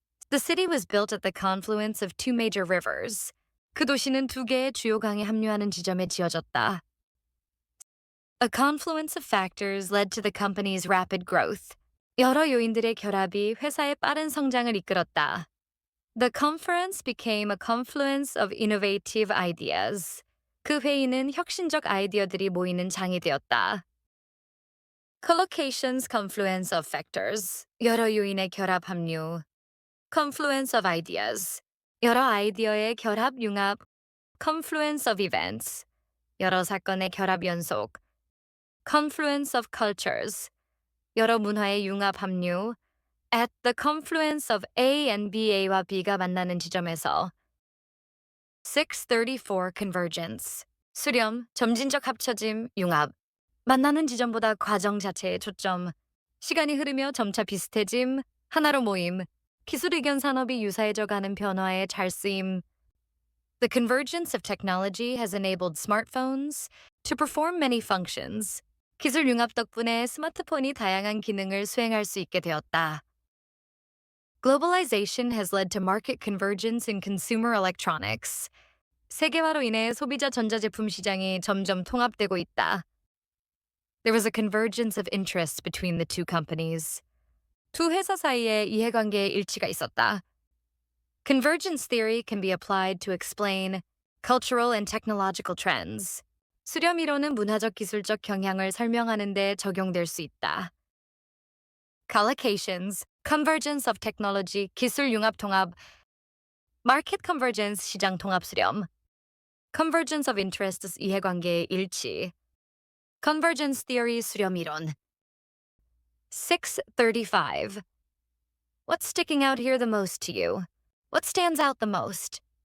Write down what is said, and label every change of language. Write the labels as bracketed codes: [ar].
[en] The city was built at the confluence of two major rivers. [ko] 그 도시는 두 개의 주요 강이 합류하는 지점에 지어졌다. [en] A confluence of factors led to the company's rapid growth. [ko] 여러 요인들의 결합이 회사의 빠른 성장을 이끌었다. [en] The conference became a confluence of innovative ideas. [ko] 그 회의는 혁신적 아이디어들이 모이는 장이 되었다. [en] Collocation's confluence of factors. [ko] 여러 요인의 결합 합류. [en] Confluence of ideas. [ko] 여러 아이디어의 결합 융합. [en] Confluence of events. [ko] 여러 사건의 결합 연속. [en] Confluence of cultures. [ko] 여러 문화의 융합 합류. [en] At the confluence of A and [ko] A와 B가 만나는 지점에서. [en] 634 convergence. [ko] 수렴, 점진적 합쳐짐, 융합. 만나는 지점보다 과정 자체에 초점. 시간이 흐르며 점차 비슷해짐, 하나로 모임. 기술 의견 산업이 유사해져 가는 변화에 잘 쓰임. [en] The convergence of technology has enabled smartphones to perform many functions. [ko] 기술 융합 덕분에 스마트폰이 다양한 기능을 수행할 수 있게 되었다. [en] Globalization has led to market convergence in consumer electronics. [ko] 세계화로 인해 소비자 전자제품 시장이 점점 통합되고 있다. [en] There was a convergence of interests between the two companies. [ko] 두 회사 사이에 이해관계의 일치가 있었다. [en] Convergence theory can be applied to explain cultural and technological trends. [ko] 수렴 이론은 문화적 기술적 경향을 설명하는 데 적용될 수 있다. [en] Collocations, convergence of technology, [ko] 기술 융합 통합. [en] Market convergence, [ko] 시장 통합 수렴. [en] Convergence of interests, [ko] 이해관계의 일치. [en] Convergence theory, [ko] 수렴 이론. [en] 635. What's sticking out here the most to you? What stands out the most?